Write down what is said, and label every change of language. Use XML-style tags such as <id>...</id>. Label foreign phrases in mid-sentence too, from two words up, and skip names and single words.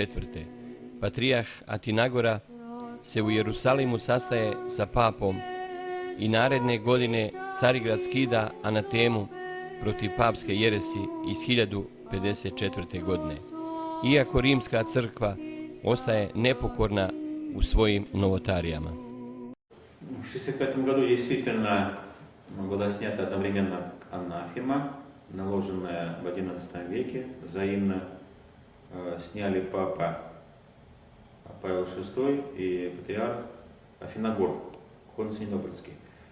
<sr>patrijarh Atinagora se u Jerusalimu sastaje sa papom i naredne godine Carigrad skida anatemu protiv papske jeresi iz 1054. godine, iako rimska crkva ostaje nepokorna u svojim novotarijama.</sr> <ru>В 1965 году действительно была снята одновременно анафема, наложенная в XI веке. Взаимно сняли папа Павел VI и патриарх Афиногор, Константинопольский.</ru>